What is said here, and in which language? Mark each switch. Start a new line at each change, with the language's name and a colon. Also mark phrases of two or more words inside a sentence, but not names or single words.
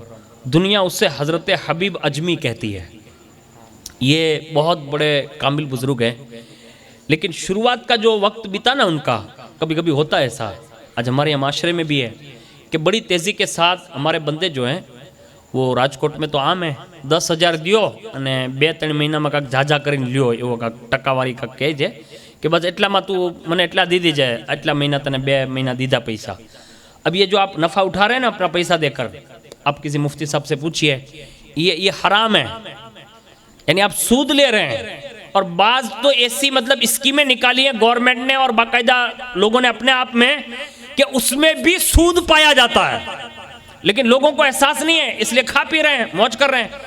Urdu: دنیا اس سے حضرت حبیب اجمی کہتی ہے. یہ بہت بڑے کامل بزرگ ہیں، لیکن شروعات کا جو وقت بیتا نا ان کا، کبھی کبھی ہوتا ہے ایسا، آج ہمارے معاشرے میں بھی ہے کہ بڑی تیزی کے ساتھ ہمارے بندے جو ہیں وہ راجکوٹ میں تو عام ہے 10,000 دیو
Gujarati: અને 2-3 મહિનામાં કાંક ઝાઝા કરીને લ્યો એવો કાંક ટકાવારી કાંક કહે છે
Urdu: کہ بس
Gujarati: એટલામાં તું મને એટલા દી દીજે, એટલા મહિના તને 2 મહિના દીધા પૈસા.
Urdu: اب یہ جو آپ نفع اٹھا رہے ہیں نا اپنا پیسہ دے کر، آپ کسی مفتی صاحب سے پوچھئے، یہ حرام ہے. یعنی آپ سود لے رہے ہیں. اور بعض تو ایسی مطلب اسکیمیں نکالی ہیں گورنمنٹ نے اور باقاعدہ لوگوں نے اپنے آپ میں کہ اس میں بھی سود پایا جاتا ہے، لیکن لوگوں کو احساس نہیں ہے، اس لیے کھا پی رہے ہیں، موج کر رہے ہیں.